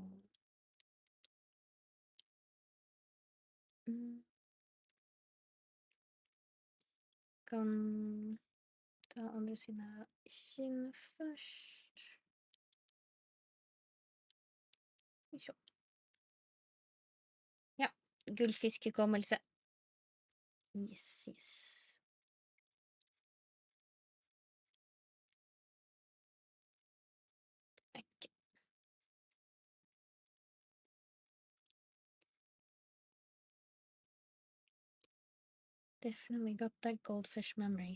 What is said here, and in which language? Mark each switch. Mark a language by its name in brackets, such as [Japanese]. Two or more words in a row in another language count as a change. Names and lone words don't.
[Norwegian] Kan ta andre siden av kinn først. Skal vi se. Ja. Gullfiskekummelse. [English] Yes, yes. Okay. Definitely got that goldfish memory.